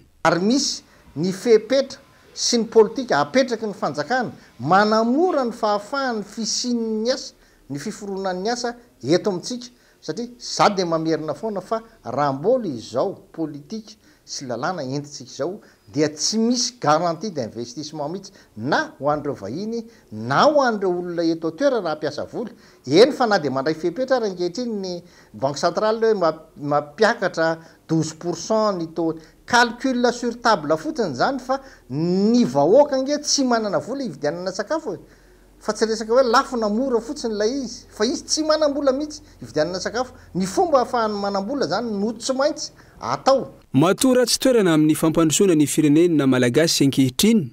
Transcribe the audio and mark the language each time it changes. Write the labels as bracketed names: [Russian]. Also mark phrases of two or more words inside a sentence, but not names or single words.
[Malagasy] Ary misy ny fepetra sy ny politika apetraky ny fanjakana manamora ny fahafahan'ny fisian'ny asa, ny fiforonan'ny asa eto amintsika satria za dia mamerina foana fa raha mbola izao politika sy lalàna entitsika izao dia tsy misy [French] garantie d'investissement [Malagasy] mihitsy na ho an'ireo vahiny na ho an'ireo olona eto toera raha hampiasa vola. Eny fa na dia mandray fepetra ary ankehitriny ny [French] banque centrale [Malagasy] hoe mampiakatra 12% ny taux. [French] Calcul sur table [Malagasy] fotsiny zany fa ny vahoaka ange tsy manana vola ividianana sakafo fa tsy resaka hoe lafo na mora fotsiny ilay izy fa izy tsy manam-bola mihitsy ividianana sakafo. Ny fomba ahafahany manam-bola zany no tsy maintsy atao. Matora tsy toerana amin'ny fampandrosoana ny firenena malagasy ankehitriny.